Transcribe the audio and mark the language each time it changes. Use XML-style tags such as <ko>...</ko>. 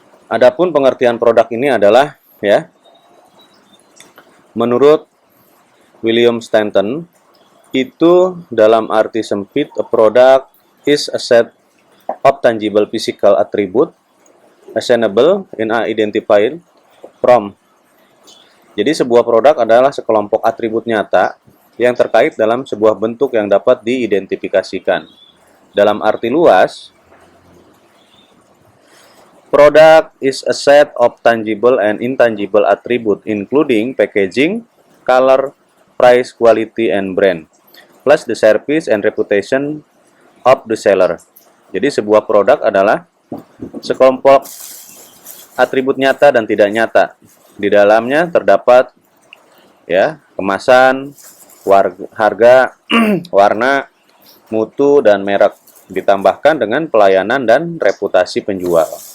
<id>Adapun pengertian produk ini adalah menurut William Stanton itu dalam arti sempit,</id> <en>a product is a set of tangible physical attribute assignable and identified from.</en> <id>Jadi sebuah produk adalah sekelompok atribut nyata yang terkait dalam sebuah bentuk yang dapat diidentifikasikan. Dalam arti luas,</id> <en>product is a set of tangible and intangible attribute including packaging, color, price, quality, and brand, plus the service and reputation of the seller.</en> <id>Jadi sebuah produk adalah sekelompok atribut nyata dan tidak nyata. Di dalamnya terdapat kemasan, harga, warna, mutu, dan merek, ditambahkan dengan pelayanan dan reputasi penjual.</id>